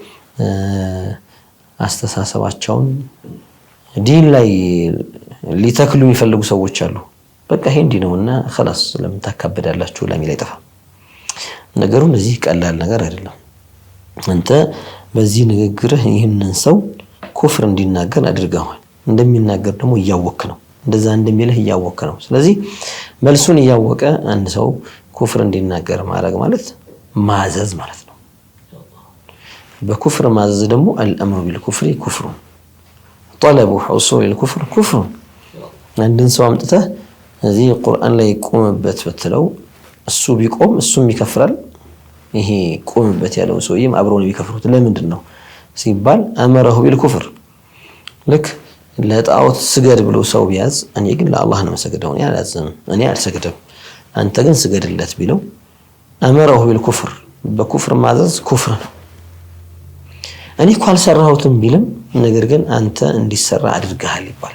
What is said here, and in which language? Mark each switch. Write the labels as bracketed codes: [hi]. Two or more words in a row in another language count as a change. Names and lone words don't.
[am] አስተሳሰባቸውን ዲን ላይ ሊተክሉ የሚፈልጉ ሰዎች አሉ። በቃ ይሄ እንዲህ ነውና خلاص ለምን ታካብዳላችሁ ለሚል አይጠፋ። ነገሩ እንደዚህ ቀላል ነገር አይደለም። አንተ በዚህ ንግግርህ ይህንን ሰው ኩፍር እንዲናገር አድርገዋል። እንደሚናገር ደግሞ እያወክ ነው እንደዛ እንደሚልህ እያወክ ነው ስለዚህ መልሱን እያወቀ አንድ ሰው ኩፍር እንዲናገር ማድረግ ማለት ማዘዝ ማለት ነው በኩፍር ማዘዝ ደግሞ [ar] الامر بالكفر كفر طلب حصول الكفر كفر [am] አንድን ሰው አምጥተህ እዚህ ቁርአን ላይ ቆመበት በትለው እሱ ቢቆም እሱም ይከፍራል ይሄ ቆመበት ያለው ሰውዬም አብረው ነው የሚከፍሩት ለምንድን ነው ሲባል [ar] امره بالكفر لك [am] ለጣዖት ስገድ ብሎ ሰው ቢያዝ እኔ ግን ለአላህ ነው መስገደው እኔ አልሰግድም አንተ ግን ስገድለት ቢለው [ar] امره بالكفر [am] በኩፍር ማዘዝ ኩፍር ነው እኔ እኮ አልሰራሁትም ቢልም ነገር ግን አንተ እንዲሰራ አድርገሃል ይባላል